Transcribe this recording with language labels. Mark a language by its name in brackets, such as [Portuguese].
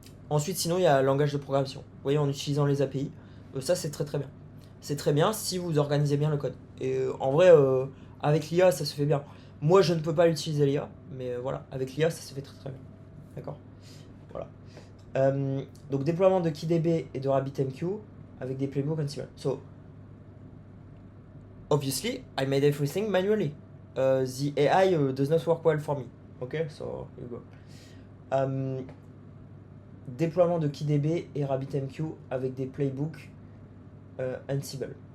[French] Ensuite, sinon, il y a le langage de programmation. Vous voyez, en utilisant les API. Ça, c'est très très bien. C'est très bien si vous organisez bien le code. Et en vrai, avec l'IA, ça se fait bien. Moi, je ne peux pas l'utiliser l'IA, mais voilà, avec l'IA, ça se fait très très bien. D'accord. Voilà. Donc, déploiement de KeyDB et de RabbitMQ avec des playbooks Ansible. [English] So, obviously, I made everything manually. The AI does not work well for me. Okay, so here you go. [French] déploiement de KeyDB et RabbitMQ avec des playbooks Ansible.